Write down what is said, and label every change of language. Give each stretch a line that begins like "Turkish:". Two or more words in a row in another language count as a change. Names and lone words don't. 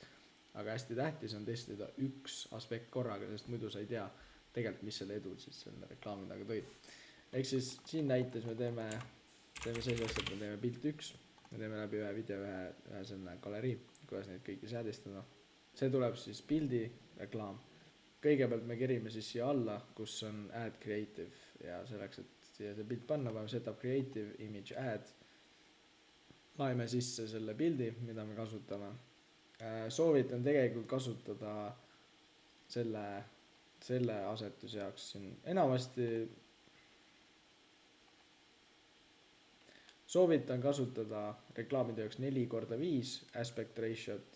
Estonian: Aga hästi tähtis on testida üks aspekt korraga, sest muidu sa ei tea tegelikult, mis selle edu siis selle reklaami taga tõi. Ehk siis siin näites me teeme selliseks, et me teeme pilt 1, me teeme läbi ühe video, ühe selle galerii, kuidas neid kõiki seadistada. See tuleb siis pildi reklaam. Kõigepealt me kerime siis siia alla, kus on
English: add creative
Estonian: ja selleks, et siia see pilt panna, peame
English: setup creative image add.
Estonian: Laeme sisse selle pildi, mida me kasutame. Soovitan tegelikult kasutada selle asetuse jaoks siin enamasti. Soovitan kasutada reklaamide jaoks 4x5
English: aspect ratio't.